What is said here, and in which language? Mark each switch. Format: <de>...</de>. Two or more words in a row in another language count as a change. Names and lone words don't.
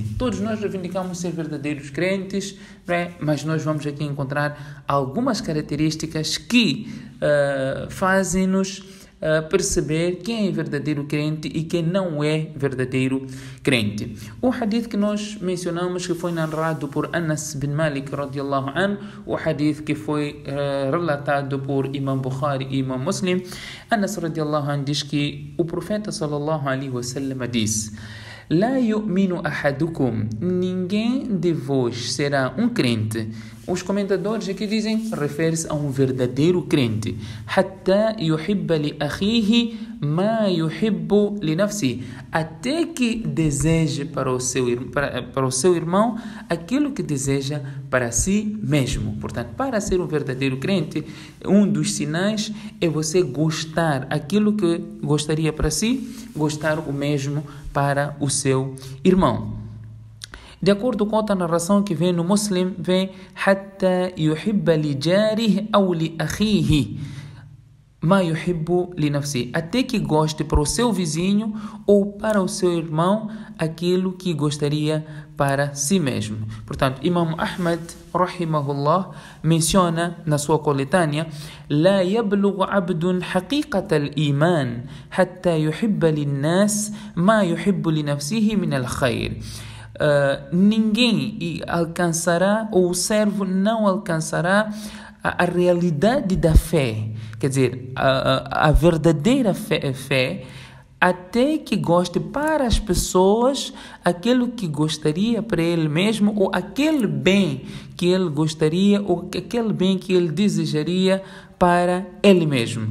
<pt>Todos nós reivindicamos ser verdadeiros crentes, né? Mas nós vamos aqui encontrar algumas características que fazem-nos perceber quem é verdadeiro crente e quem não é verdadeiro crente. O hadith que nós mencionamos, que foi narrado por Anas bin Malik</pt> <ar>رضي الله عنه,</ar> <pt>o hadith que foi relatado por Imam Bukhari e Imam Muslim. Anas</pt> <ar>رضي الله عنه</ar> <pt>diz que o profeta</pt> <ar>صلى الله عليه وسلم</ar> <pt>disse:</pt> <ar>لا يؤمن أحدكم,</ar> <pt>ninguém de vós será um crente. Os comentadores aqui dizem, refere-se a um verdadeiro crente.</pt> <ar>حتى يحب لأخيه ما يحب لنفسه,</ar> <pt>até que deseje para o seu irmão aquilo que deseja para si mesmo. Portanto, para ser um verdadeiro crente, um dos sinais é você gostar aquilo que gostaria para si, gostar o mesmo para o seu irmão. De acordo com outra narração que vem no Muslim, vem</pt> <ar>حتى يحب لجاره أو لأخيه ما يحب لنفسه,</ar> <pt>até que goste para o seu vizinho ou para o seu irmão aquilo que gostaria para si mesmo. Portanto, Imam Ahmad rahimahullah menciona na sua coletânea:</pt> <ar>لا يبلغ عبد حقيقة الإيمان حتى يحب للناس ما يحب لنفسه من الخير.</ar> <pt>Ninguém alcançará, ou o servo não alcançará a realidade da fé, quer dizer, a verdadeira fé, até que goste para as pessoas aquilo que gostaria para ele mesmo, ou aquele bem que ele gostaria, ou aquele bem que ele desejaria para ele mesmo.</pt>